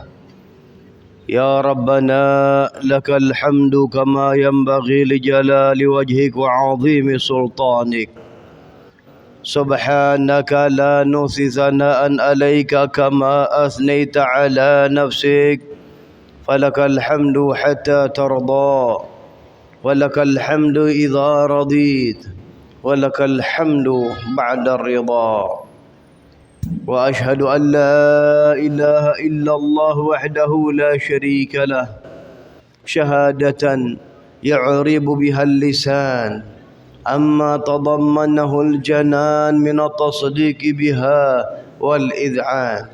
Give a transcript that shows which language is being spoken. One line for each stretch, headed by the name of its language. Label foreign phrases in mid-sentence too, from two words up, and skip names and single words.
Arabic: يا ربنا لك الحمد كما ينبغي لجلال وجهك وعظيم سلطانك. سبحانك لا نحصي ثناء عليك كما أثنيت على نفسك. فلك الحمد حتى ترضى، ولك الحمد إذا رضيت، ولك الحمد بعد الرضا. وأشهد أن لا إله إلا الله وحده لا شريك له، شهادة يعرب بها اللسان عما تضمنه الجنان من التصديق بها والإذعان.